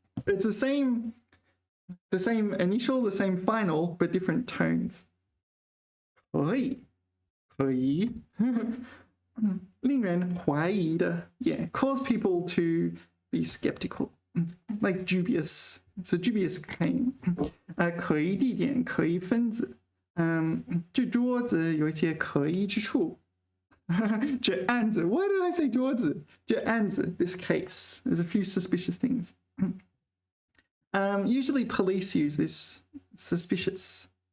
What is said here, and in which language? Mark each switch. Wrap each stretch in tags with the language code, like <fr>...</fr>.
<en>It's the same initial, the same final, but different tones.</en> <zh>可疑, 可疑.令人怀疑的.</zh> <en>Yeah, cause people to be skeptical, like dubious. It's a dubious claim.</en> <zh>可疑地点, 可疑分子. 这桌子有一些可疑之处. 这案子,</zh> <en>why did I say 桌子? 这案子, this case. There's a few suspicious things. Usually police use this suspicious.</en>